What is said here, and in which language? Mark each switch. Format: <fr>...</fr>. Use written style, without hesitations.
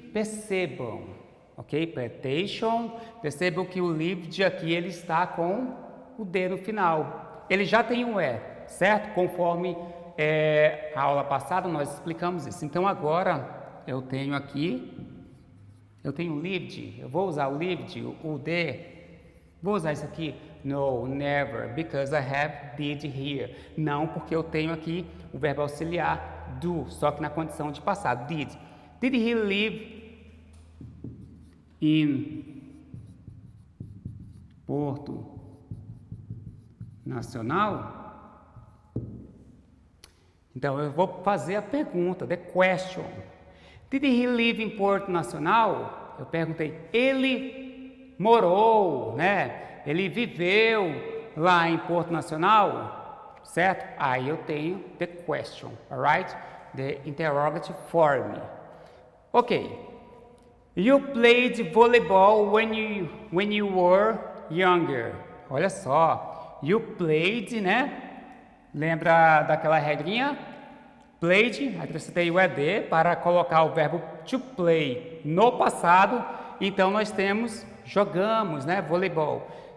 <pt>Percebam, ok? Preterition, percebam que o lived aqui ele está com o D no final. Ele já tem um E, certo? Conforme a aula passada nós explicamos isso. Então agora eu tenho aqui, eu tenho lived, eu vou usar o lived, o D, vou usar isso aqui.</pt> <en>No, never, because I have did here.</en> <pt>Não, porque eu tenho aqui o verbo auxiliar do, só que na condição de passado, did.</pt> <en>Did he live in Porto Nacional?</en> <pt>Então, eu vou fazer a pergunta,</pt> <en>the question. Did he live in Porto Nacional?</en> <pt>Eu perguntei, ele morou, né? Ele viveu lá em Porto Nacional, certo? Aí eu tenho</pt> <en>the question, alright? The interrogative form. Ok. You played volleyball when you were younger.</en> <pt>Olha só.</pt> <en>You played,</en> <pt>né? Lembra daquela regrinha? Played, acrescentei o ed para colocar o verbo to play no passado. Então, nós temos jogamos, né? Voleibol.</pt>